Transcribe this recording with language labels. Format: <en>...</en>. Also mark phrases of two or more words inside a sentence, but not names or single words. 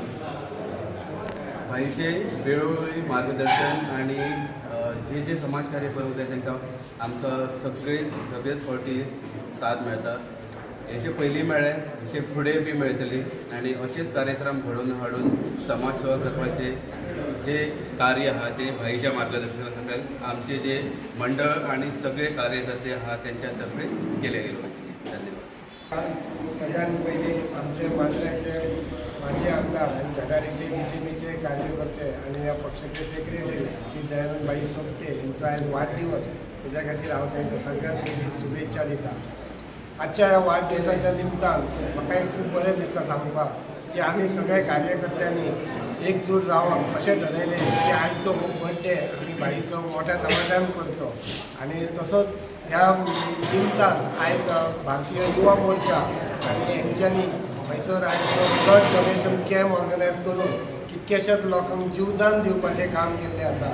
<kok>भाईचे वेळोवेळी मार्गदर्शन आणि जे समाजकार्य करत जाय तांकां आमकां सगळेच फावटी साथ मेळटा. हेचे पयलीं मेळ्ळे, हेचे फुडें बी मेळटली आनी अशेच कार्यक्रम घडोवन हाडून समाज सेवा करपाचे जे कार्य आहा ते भाईच्या मार्गदर्शना सकयल आमचे जे मंडळ आणि सगळे कार्यकर्ते आहा</kok> <mr>त्यांच्या तर्फे केले गेले.</mr> <kok>धन्यवाद.</kok> <mr>सगळ्यात पहिले आमचे मांद्र्याचे माजी आमदार आणि झटारीचे BJPचे कार्यकर्ते आणि या पक्षाचे सेक्रेटरी श्री दयानंदभाई सोपटे यांचा आज वाढदिवस.</mr> <kok>त्याच्या खातीर हांव तांकां सगळ्यांत पयलीं शुभेच्छा दिता. आजच्या ह्या वाढदिवसाच्या निमतान म्हाका खूब बरें दिसता सांगपाक की आमी सगळे कार्यकर्त्यांनी एकजूट रावप अशें ठरयलें की आयचो हो बर्थडे आनी भाईचो मोठ्या धमाक्यान करचो. आनी तसोच ह्या निमतान आयज भारतीय युवा मोर्चा आनी हेंच्यांनी थंयसर आयचो</kok> <en>blood donation camp organise</en> <kok>करून कितकेशेच लोकांक जीवदान दिवपाचें काम केल्लें आसा.</kok>